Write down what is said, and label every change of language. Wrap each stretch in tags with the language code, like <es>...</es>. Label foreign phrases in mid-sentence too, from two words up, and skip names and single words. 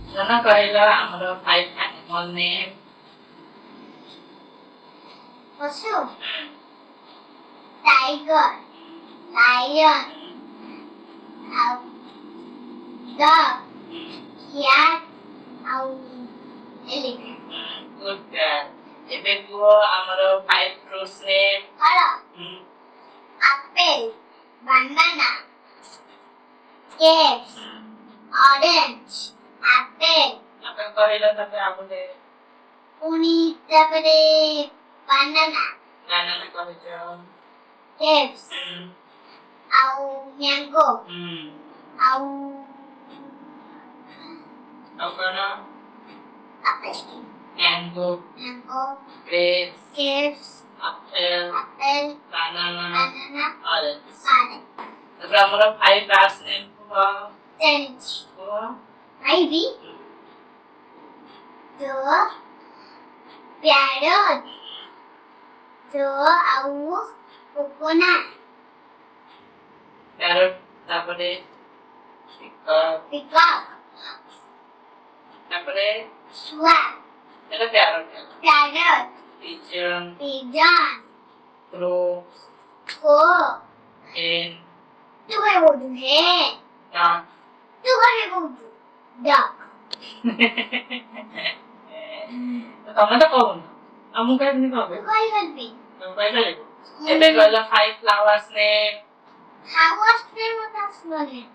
<or>କହିଲ ଆମର 5</or> <en>animal name? ପଶୁ tiger lion ଆଉ dog cat ଆଉ ଏଲିଫେଣ୍ଟ। Good girl.</en> <or>ଏବେ କୁହ ଆମର 5</or> <en>fruits name. ଫଳ apple banana grapes orange ଆପେଲ</en> <or>ଆପଣ କହିଲ ତାପରେ ଆମକୁ ପୁଣି ତାପରେ ବାନାନା banana କହିଛ। grapes ଆଉ ମ୍ୟାଙ୍ଗୋ ଆଉ ଆଉ କଣ? ଆପେଲ Mango, ମ୍ୟାଙ୍ଗୋ grapes, grapes apple, ଆପେଲ banana, ବାନାନା orange. orange ତାପରେ ଆମର 5</or> <en>bats name</en> <or>କୁହ। orange କୁହ।</or> <en>ivy dove parrot ଆଉ coconut</en> <or>Parrot ତାପରେ peacock ତାପରେ ଶୁଆ ଏଟା parrot parrot pigeon, crow hen, ତୁ କାଇଁ କହୁଛୁ hen duck. ତୁ କାଇଁ କହୁଛୁ duck ତମେ ତ କହୁନ ଆଉ ମୁଁ କାହିଁକି ତୁ କହିବି? କହିପାରିବି ତମେ କହିପାରିବ? ଏବେ କହିଲ 5</or> <en>flowers name. flowers name</en> <or>ମତେ ଆସିବନି</or>